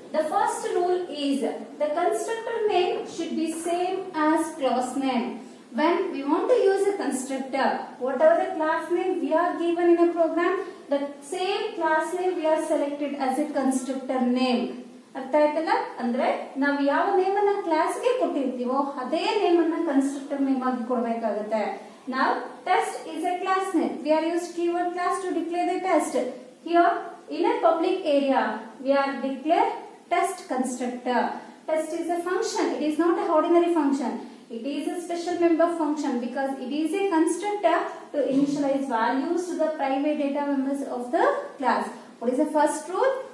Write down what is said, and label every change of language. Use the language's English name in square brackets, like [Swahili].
[English] The first rule is the constructor name should be same as class name. When we want to use a constructor, whatever the class name we are given in a program, the same class name we are selected as a constructor name. [Kannada] ಅರ್ಥ ಆಯ್ತಲ್ಲ? ಅಂದ್ರೆ ನಾವು ಯಾವ name ಅನ್ನ class ಗೆ ಕೊಟ್ಟಿರ್ತೀವೋ ಅದೇ name ಅನ್ನ constructor name ಆಗಿ ಕೊಡಬೇಕಾಗುತ್ತೆ. [English] Now test is a class name. We are used keyword class to declare the test. Here in a public area we are declare test constructor. Test is a function. It is not a ordinary function. It is a special member function because it is a constructor to initialize values to the private data members of the class. What is the first rule?